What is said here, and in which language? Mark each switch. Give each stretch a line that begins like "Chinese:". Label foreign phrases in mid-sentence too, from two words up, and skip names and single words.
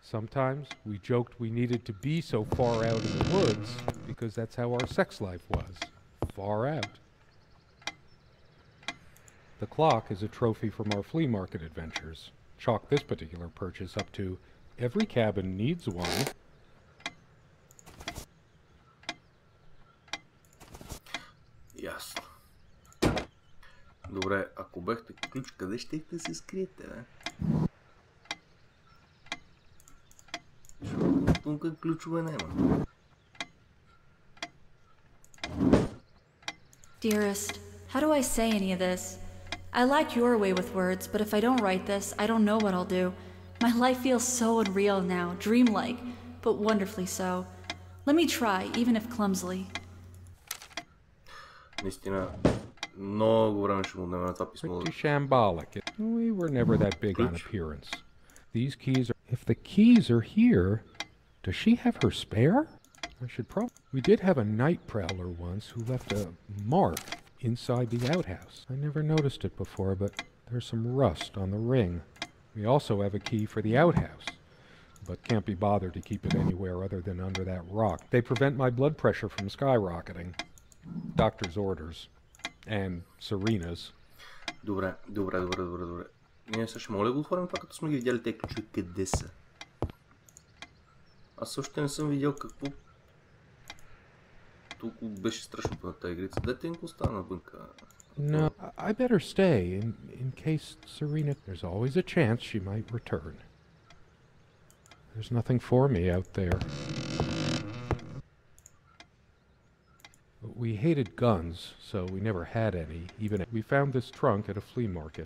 English: Sometimes we joked we needed to be so far out in the woods because that's how our sex life was. Far out. The clock is a trophy from our flea market adventures. Chalk this particular purchase up to every cabin needs one.
Bulgarian: Ясно. Добре, ако бехте ключ, къде щехте се скриете, бе? Защото тук ключове няма.
English: Dearest, how do I say any of this? I like your way with words, but if I don't write this, I don't know what I'll do. My life feels so unreal now, dreamlike, but wonderfully so. Let me try, even if clumsily.
Bulgarian: Наистина, много време ще му отнеме на това писмо.
English: Pretty shambolic. We were never that big on appearance. These keys are... If the keys are here, does she have her spare? I should probably... We did have a night prowler once who left a mark inside the outhouse. I never noticed it before, but there's some rust on the ring. We also have a key for the outhouse, but can't be bothered to keep it anywhere other than under that rock. They prevent my blood pressure from skyrocketing. Doctor's orders. And Serena's.
Bulgarian: Добре. Ние сега ще моля го отворим това, като сме ги видяли тези ключове. Къде са? Аз още не съм видял какво... Толкова беше страшното на тази игрица. Дайте им остана навънка.
English: No, I better stay in case Serena... There's always a chance she might return. There's nothing for me out there. We hated guns, so we never had any, even if we found this trunk at a flea market.